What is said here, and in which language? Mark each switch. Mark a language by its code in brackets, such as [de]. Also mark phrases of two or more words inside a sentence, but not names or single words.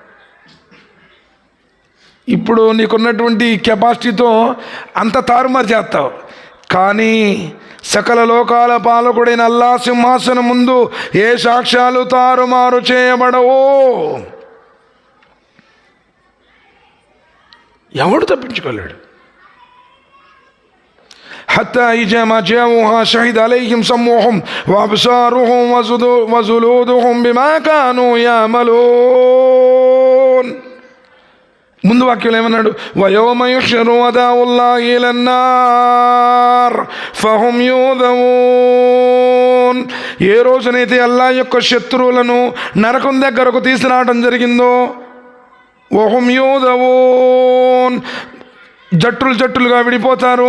[te] ఇప్పుడు నీకున్నటువంటి కెపాసిటీతో అంత తారుమారు చేస్తావు, కానీ సకల లోకాల పాలకుడైన అల్లా సింహాసనం ముందు ఏ సాక్ష్యాలు తారుమారు చేయబడవో. ఎవడు తప్పించుకోలేడు. [ar] حتى إذا ما جاءوها شهد عليهم سمعهم وأبصارهم وجلودهم بما كانوا يعملون. [te] ముందు వాక్యం ఏమన్నాడు? [ar] ويوم يحشر أعداء الله إلى النار فهم يوزعون. [te] ఏ రోజునైతే అల్లా యొక్క శత్రువులను నరకం దగ్గరకు తీసుకురావడం జరిగిందో, [ar] وهم يوزعون, [te] జట్టులుగా విడిపోతారు.